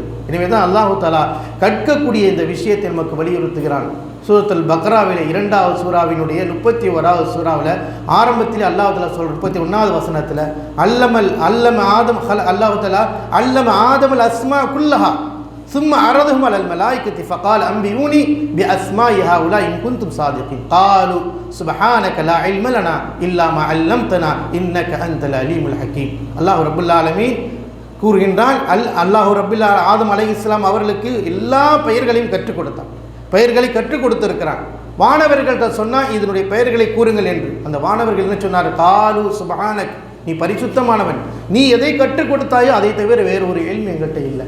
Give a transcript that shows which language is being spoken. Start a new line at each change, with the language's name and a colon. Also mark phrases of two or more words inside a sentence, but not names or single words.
Tamil: எனவே தான் அல்லாஹ் தஆலா கற்கக்கூடிய இந்த விஷயத்தை நமக்கு வலியுறுத்துகிறான். சூரத்துல் பக்ராவிலே 2வது சூராவினுடைய 31வது சூராவில் ஆரம்பத்தில் அல்லாஹ் தஆலா சொல்ற 31வது வசனத்தில்
Arabic: علم آدم الله تعالى علم آدم الأسماء كلها ثم عرضهم على الملائكة فقال أنبئوني بأسماء هؤلاء إن كنتم صادقين قالوا سبحانك لا علم لنا إلا ما علمتنا إنك أنت العليم الحكيم.
Tamil: அல்லாஹ்
Arabic: رب العالمين
Tamil: கூறுகின்றான், அல்லாஹ் ரப்பல் ஆதம் அலைஹிஸ்ஸலாம் அவர்களுக்கு எல்லா பெயர்களையும் கற்றுக் கொடுத்தான். பெயர்களை கற்றுக் கொடுத்திருக்கிறான். வானவர்கள்ட்ட சொன்னால் இதனுடைய பெயர்களை கூறுங்கள் என்று. அந்த வானவர்கள் என்ன சொன்னார்?
Arabic: قالوا سبحانك,
Tamil: நீ பரிசுத்தமானவன், நீ எதை கற்றுக் கொடுத்தாயோ அதை தவிர வேறு ஒரு இல்ம் எங்கள்கிட்ட இல்லை.